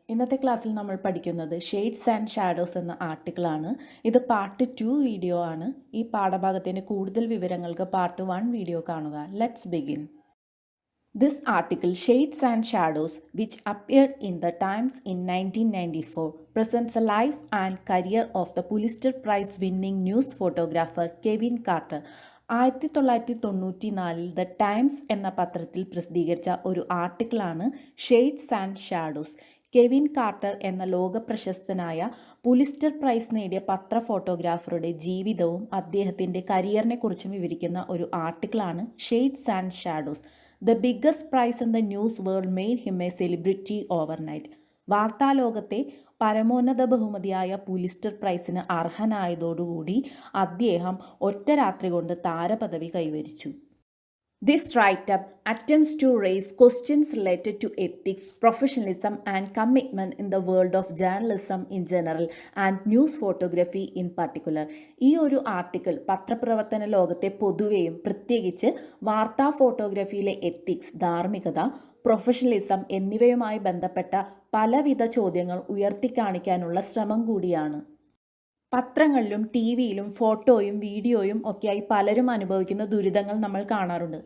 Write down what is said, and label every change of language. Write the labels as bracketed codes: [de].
[ml] ഇന്നത്തെ ക്ലാസ്സിൽ നമ്മൾ പഠിക്കുന്നത് ഷെയ്ഡ്സ് ആൻഡ് ഷാഡോസ് എന്ന ആർട്ടിക്കിളാണ്. ഇത് പാർട്ട് 2 വീഡിയോ ആണ്. ഈ പാഠഭാഗത്തിൻ്റെ കൂടുതൽ വിവരങ്ങൾക്ക് പാർട്ട് 1 വീഡിയോ കാണുക. [en] Let's begin. This article, Shades and Shadows, which appeared in the Times in 1994, presents a life and career of the Pulitzer Prize-winning news photographer Kevin Carter. [ml] 1994 the times എന്ന പത്രത്തിൽ പ്രസിദ്ധീകരിച്ച ഒരു ആർട്ടിക്കിളാണ് shades and shadows. Kevin quarter എന്ന ലോകപ്രശസ്തനായ Pulitzer price നേടിയ പത്ര ഫോട്ടോഗ്രാഫറുടെ ജീവിതവും അദ്ദേഹത്തിൻ്റെ കരിയറിനെക്കുറിച്ചും വിവരിക്കുന്ന ഒരു ആർട്ടിക്കിളാണ് shades and shadows. [en] The biggest prize in the news world made him a celebrity overnight. [ml] വാർത്താലോകത്തെ പരമോന്നത ബഹുമതിയായ പുലിസ്റ്റർ പ്രൈസിന് അർഹനായതോടുകൂടി അദ്ദേഹം ഒറ്റ രാത്രി കൊണ്ട് താരപദവി കൈവരിച്ചു. [en] This write-up attempts to raise questions related to ethics, professionalism and commitment in the world of journalism in general and news photography in particular. [ml] ഈ ഒരു ആർട്ടിക്കിൾ പത്രപ്രവർത്തന ലോകത്തെ പൊതുവെയും പ്രത്യേകിച്ച് വാർത്താ ഫോട്ടോഗ്രാഫിയിലെ എത്തിക്സ്, ധാർമ്മികത, പ്രൊഫഷണലിസം എന്നിവയുമായി ബന്ധപ്പെട്ട പലവിധ ചോദ്യങ്ങൾ ഉയർത്തിക്കാണിക്കാനുള്ള ശ്രമം കൂടിയാണ്. പത്രങ്ങളിലും ടി വിയിലും ഫോട്ടോയും വീഡിയോയും ഒക്കെയായി പലരും അനുഭവിക്കുന്ന ദുരിതങ്ങൾ നമ്മൾ കാണാറുണ്ട്.